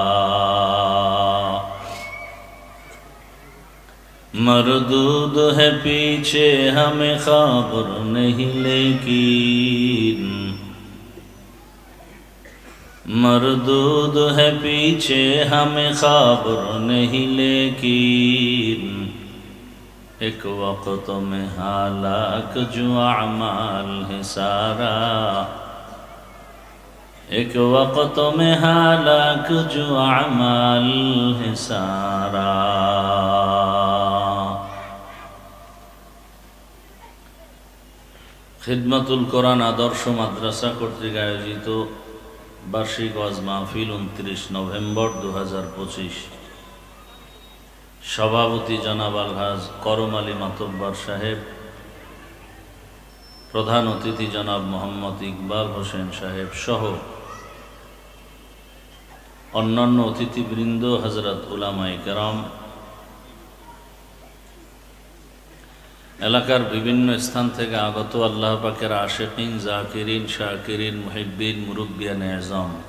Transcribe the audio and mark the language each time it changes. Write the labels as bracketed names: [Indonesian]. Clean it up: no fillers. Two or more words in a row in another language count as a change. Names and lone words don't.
[Urdu] مردود ہے پیچھے ہمیں خبر نہیں لیکن مردود ہے پیچھے ہمیں خبر نہیں لیکن ایک وقت میں ہلاک جو اعمال ہے سارا ایک وقت میں ہلاک جو اعمال ہے سارا [Bangla] খিদমতুল কোরআন আদর্শ মাদ্রাসা কর্তৃক আয়োজিত বার্ষিক ওয়াজ মাহফিল 29 নভেম্বর 2025 সভাপতি জনাব আলহাজ করম আলী মাতব্বর সাহেব প্রধান অতিথি জনাব মোহাম্মদ ইকবাল হোসেন সাহেব সহ অন্যান্য অতিথিবৃন্দ হযরত উলামায়ে কেরাম এলাকার বিভিন্ন স্থান থেকে আগত আল্লাহ পাকের আশিকিন জাকিরিন শাকিরিন মুহিব্বিন মুরব্বিয়ানে আযম